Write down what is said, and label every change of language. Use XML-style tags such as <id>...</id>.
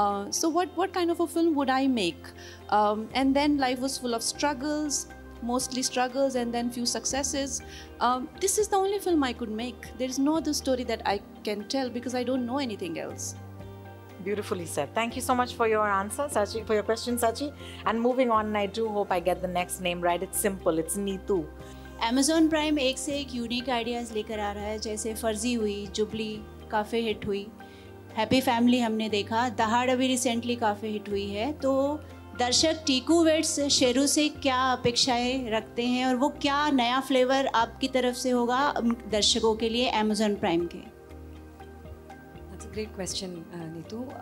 <en>So what kind of a film would I make? And then life was full of struggles, mostly struggles, and then few successes. This is the only film I could make. There is no other story that I can tell, because I don't know anything else. Beautifully said. Thank you so much for your answer, Sachi, for your question, Sachi. And moving on, and I do hope I get the next name right. It's simple. It's Neetu.</en> <hi>Amazon Prime एक से एक unique ideas लेकर आ रहा है, जैसे फर्जी हुई, jubilee काफ़ी हिट हुई, हैप्पी फैमिली हमने देखा, दहाड़ अभी रिसेंटली काफ़ी हिट हुई है. तो दर्शक टीकू वेट्स शेरू से क्या अपेक्षाएं रखते हैं, और वो क्या नया फ्लेवर आपकी तरफ से होगा दर्शकों के लिए Amazon Prime के?</hi> <en>That's a great question, Neetu.</en>